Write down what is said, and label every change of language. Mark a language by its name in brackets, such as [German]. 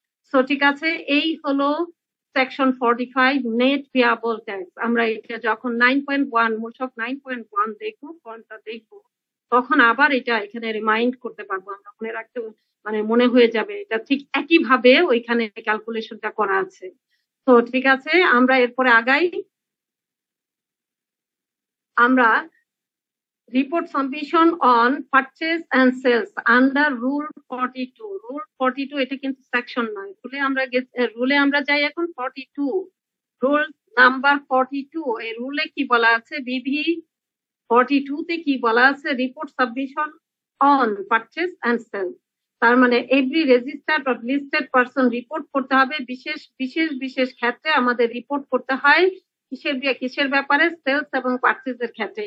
[Bangla] So ঠিক আছে, এই হলো সেকশন 45 নেট পেয়াবল ট্যাক্স। আমরা এটা যখন 9.1 মূসক 9.1 দেখবো, ফর্মটা দেখবো, তখন আবার এটা এখানে রিমাইন্ড করতে পারবো, আমরা মনে রাখতে, মানে মনে হয়ে যাবে এটা ঠিক একইভাবে ওইখানে ক্যালকুলেশনটা করা আছে। তো ঠিক আছে, আমরা এরপরে আগাই। আমরা [English] report submission on purchase and sales under rule 42। [Bangla] rule 42 এটা কিন্তু সেকশন নয়, রুলে আমরা যাই এখন 42, রুল নাম্বার 42। এই রুলে কি বলা আছে, বিধি 42 তে কি বলা আছে, report submission on purchase end sale, তার মানে every registered or listed person report করতে হবে, বিশেষ ক্ষেত্রে আমাদের রিপোর্ট করতে হয় কিসের ব্যাপারে, সেলস এবং পারচেজের ক্ষেত্রে।